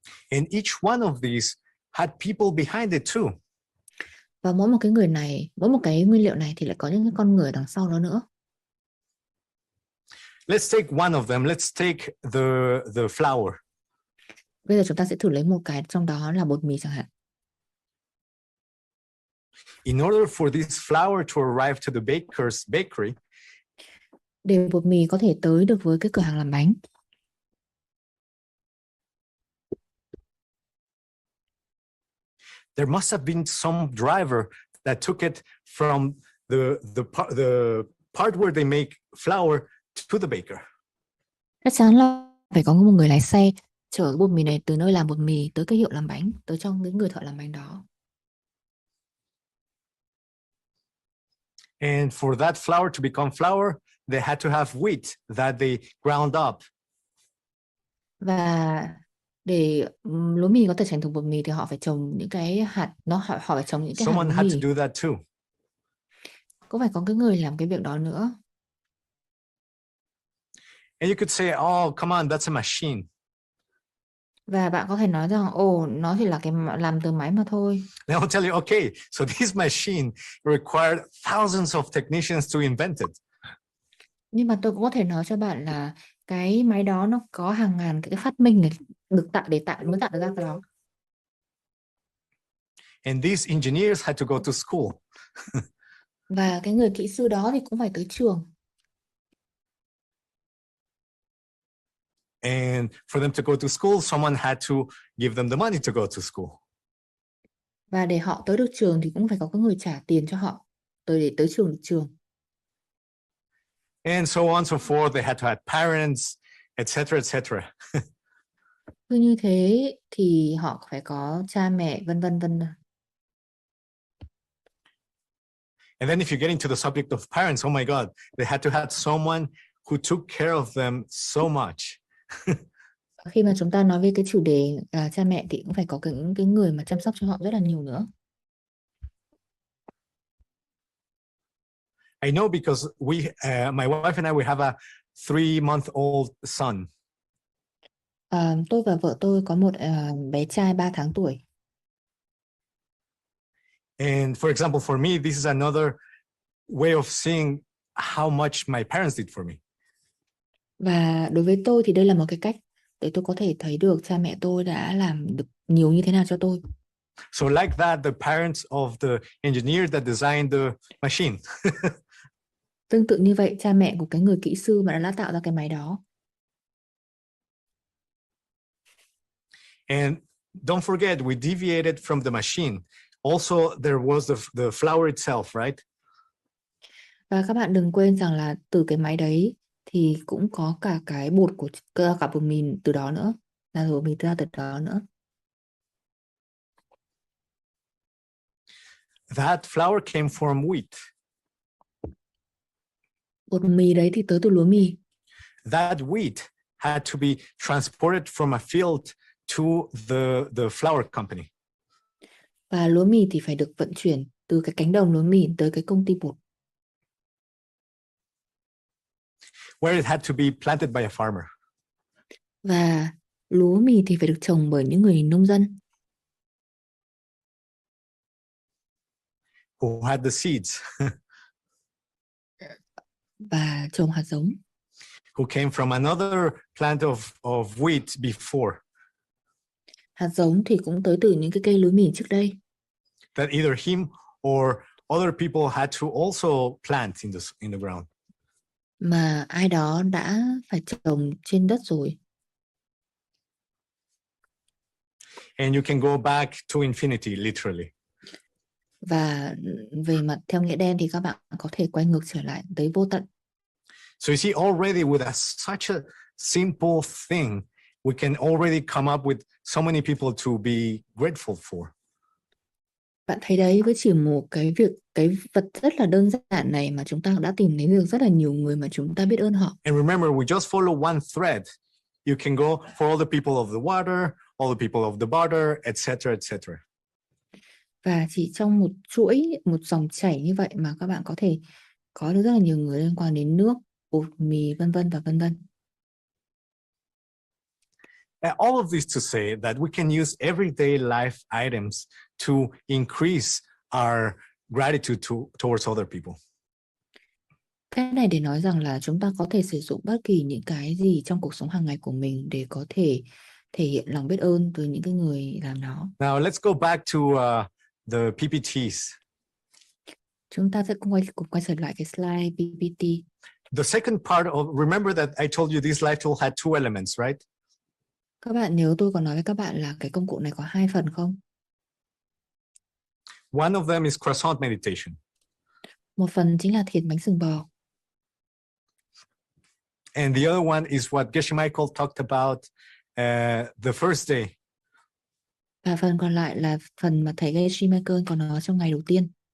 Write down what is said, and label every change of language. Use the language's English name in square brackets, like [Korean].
[English] And each one of these had people behind it too. [Vietnamese] Và mỗi một cái nguyên liệu này thì lại có những cái con người đằng sau đó nữa. [English] Let's take one of them. Let's take the flour. [Vietnamese] Bây giờ chúng ta sẽ thử lấy một cái trong đó là bột mì chẳng hạn. [English] In order for this flour to arrive to the baker's bakery, [Vietnamese] để bột mì có thể tới được với cái cửa hàng làm bánh, [English] there must have been some driver that took it from the part where they make flour to the baker. [Vietnamese] Chắc chắn là phải có một người lái xe chở cái bột mì này từ nơi làm bột mì tới cái hiệu làm bánh, tới trong cái người thợ làm bánh đó. [English] And for that flour to become flour, they had to have wheat that they ground up. [Vietnamese] Và để lúa mì có thể thành thùng bột mì thì họ phải trồng những cái hạt, họ phải trồng những cái hạt [English] Someone [Vietnamese] lúa [English] had [Vietnamese] mì. [English] to do that too. [Vietnamese] Cũng phải có cái người làm cái việc đó nữa. [English] And you could say, oh, come on, that's a machine. [Vietnamese] Và bạn có thể nói rằng, nó chỉ là cái làm từ máy mà thôi. [English] Then I'll tell you, okay, so this machine required thousands of technicians to invent it. [Vietnamese] Nhưng mà tôi cũng có thể nói cho bạn là cái máy đó nó có hàng ngàn cái phát minh này được mới tạo ra cái đó. [English] And these engineers had to go to school. [Vietnamese] Và cái người kỹ sư đó thì cũng phải tới trường. [English] And for them to go to school, someone had to give them the money to go to school. [Vietnamese] Và để họ tới được trường thì cũng phải có cái người trả tiền cho họ để tới được trường. [English] And so on and so forth. They had to have parents, etc., etc. [Vietnamese] Cứ như thế thì họ phải có cha mẹ, vân vân. [English] And then if you get into the subject of parents, oh my God, they had to have someone who took care of them so much. [Vietnamese] Khi mà chúng ta nói về cái chủ đề cha mẹ thì cũng phải có những cái người mà chăm sóc cho họ rất là nhiều nữa. [English] I know because my wife and I, we have a 3-month-old son. [Vietnamese] Tôi và vợ tôi có một bé trai 3 tháng tuổi. [English] And for example, for me, this is another way of seeing how much my parents did for me. [Vietnamese] Và đối với tôi thì đây là một cái cách để tôi có thể thấy được cha mẹ tôi đã làm được nhiều như thế nào cho tôi. [English] So like that, the parents of the engineer that designed the machine. [Vietnamese] Tương tự như vậy, cha mẹ của cái người kỹ sư mà đã tạo ra cái máy đó. [English] And don't forget, we deviated from the machine. Also, there was the flour itself, right? [Vietnamese] Và các bạn đừng quên rằng là từ cái máy đấy thì cũng có cả cái bột của cả bột mì từ đó nữa, là bột mì ra từ đó nữa. [English] That flour came from wheat. [Vietnamese] Bột mì đấy thì tới từ lúa mì. [English] That wheat had to be transported from a field to the flour company. [Vietnamese] Và lúa mì thì phải được vận chuyển từ cái cánh đồng lúa mì tới cái công ty bột. [English] Where it had to be planted by a farmer. [Vietnamese] Và lúa mì thì phải được trồng bởi những người nông dân. [English] Who had the seeds. [Vietnamese] Và trồng hạt giống. [English] Who came from another plant of wheat before. [Vietnamese] Hạt giống thì cũng tới từ những cái cây lúa mì trước đây. [English] That either him or other people had to also plant in the ground. [Vietnamese] Mà ai đó đã phải trồng trên đất rồi. [English] And you can go back to infinity, literally. [Vietnamese] Và về mặt theo nghĩa đen thì các bạn có thể quay ngược trở lại tới vô tận. [English] So you see, already with such a simple thing, we can already come up with so many people to be grateful for. [Vietnamese] Bạn thấy đấy, với chỉ một cái vật rất là đơn giản này mà chúng ta đã tìm thấy được rất là nhiều người mà chúng ta biết ơn họ. [English] And remember, we just follow one thread. You can go for all the people of the water, all the people of the butter, etc., etc. [Vietnamese] Và chỉ trong một chuỗi, một dòng chảy như vậy mà các bạn có thể có được rất là nhiều người liên quan đến nước, bột mì, vân vân và vân vân. [English] All of this to say that we can use everyday life items to increase our gratitude towards other people. [Vietnamese] Cái này để nói rằng là chúng ta có thể sử dụng bất kỳ những cái gì trong cuộc sống hàng ngày của mình để có thể thể hiện lòng biết ơn với những cái người làm nó. [English] Now let's go back to the PPTs. [Vietnamese] Chúng ta sẽ cùng quay trở lại cái slide PPT. [English] The second part of, remember that I told you this life tool had 2 elements, right? [Vietnamese] Các bạn nhớ tôi có nói với các bạn là cái công cụ này có 2 phần không? [English] One of them is croissant meditation. [Vietnamese] Một phần chính là thiền bánh sừng bò. [English] And the other one is what Geshe Michael talked about the first day. [Vietnamese] Và phần còn lại là phần mà thầy Geshe Michael có nói trong ngày đầu tiên.